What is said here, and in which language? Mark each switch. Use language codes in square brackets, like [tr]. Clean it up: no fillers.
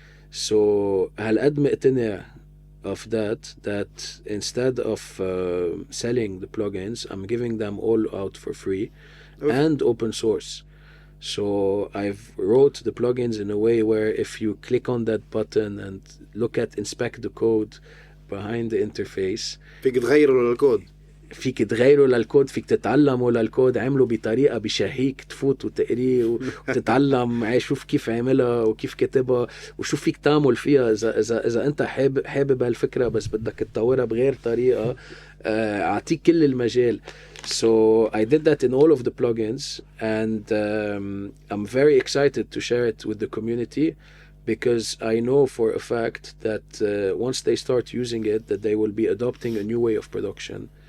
[en] So [ar] هالقد مقتنع [en] of that instead of selling the plugins, I'm giving them all out for free and open source. So I've wrote the plugins in a way where if you click on that button and inspect the code behind the interface, [ar] فيك تغيره للكود، فيك تغيره للكود، فيك تتعلمه للكود، عمله بطريقة بشهيك تفوت وتقريه وتتعلم شوف كيف عملها وكيف كتبها وشوف فيك تعمل فيها. إذا أنت حابب هالفكرة بس بدك تطورها بغير طريقة، أعطيك كل المجال. [en] So I did that in all of the plugins, and I'm very excited to share it with the community, because I know for a fact that once they start using it, that they will be adopting a new way of production,